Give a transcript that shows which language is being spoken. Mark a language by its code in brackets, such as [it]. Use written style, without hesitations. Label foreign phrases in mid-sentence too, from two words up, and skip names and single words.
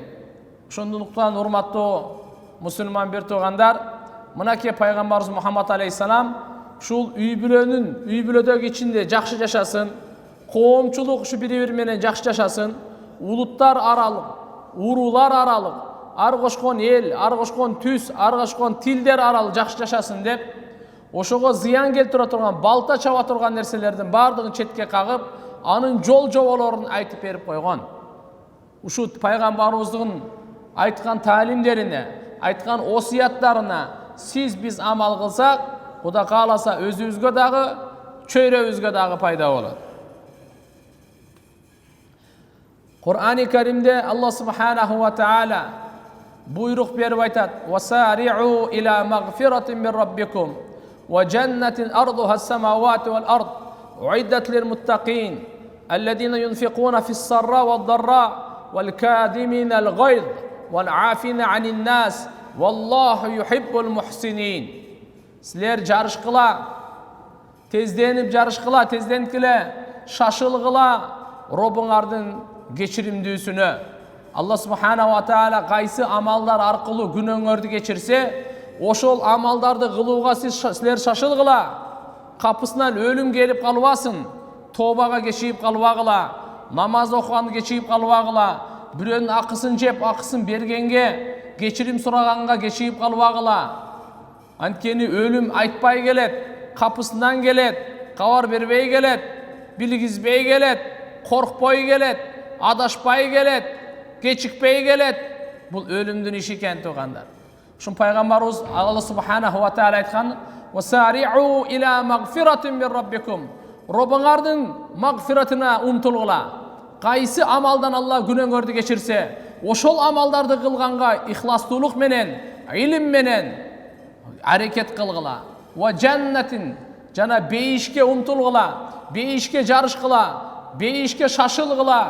[ky] Ошондуктан урматтуу мусулман бир туугандар, мынакей пайгамбарыбыз Мухаммад алейхиссалам ушул үй бүлөдөгү ичинде жакшы жашасын, коомчулук ушу бири-бири менен жакшы жашасын, улуттар аралык, уруулар аралык, ар кошкон эл, ар кошкон түз, ар кошкон тилдер аралык жакшы жашасын деп, ошого зыян келтире турган, балта чаба турган нерселердин баардыгын четке кагып, анын жол жоболорун айтып берип койгон. Ушул пайгамбарыбыздын айткан таалимдерине, айткан осуяттарына биз амал кылсак, Кудай кааласа өзүбүзгө дагы, чөйрөбүзгө дагы пайда болот. [ar] Кур'ани Каримде الله سبحانه وتعالى [ky] буйрук берип айтат: [ar] "وسارعوا إلى مغفرة من ربكم وجنة عرضها السماوات والأرض أعدت للمتقين الذين ينفقون في السراء والضراء والكاظمين الغيظ والعافين عن الناس والله يحب المحسنين." [ky] Силер жарышкыла, тезденип жарышкыла, тезденкиле, шашылгыла Робуңардын кечиримдүүсүнө. [ar] الله سبحانه وتعالى [ky] кайсы амалдар аркылуу күнөөңөрдү кечирсе, ошол амалдарды кылууга силер шашылгыла. Капысынан өлүм келип калбасын. Тобага кечигип калбагыла, намаз окуганды кечигип калбагыла, бирөөнүн акысын жеп, акысын бергенге, кечирим сураганга кечигип калбагыла. Анткени өлүм айтпай келет, капысынан келет, кабар бербей келет, билгизбей келет, коркпой келет, адашпай келет, кечикпей келет. Бул өлүмдүн иши экен туугандар. Ушун пайгамбарыбыз [ar] الله سبحانه وتعالى айткан: "وسارعوا إلى مغفرة من ربكم." [ky] Робуңардын магфиратына умтулгула. Кайсы амалдан Алла күнөөңөрдү кечирсе, ошол амалдарды кылганга ихластуулук менен, илим менен аракет кылгыла. [ar] وجنة, [ky] жана бейишке умтулгула, бейишке жарышкыла, бейишке шашылгыла.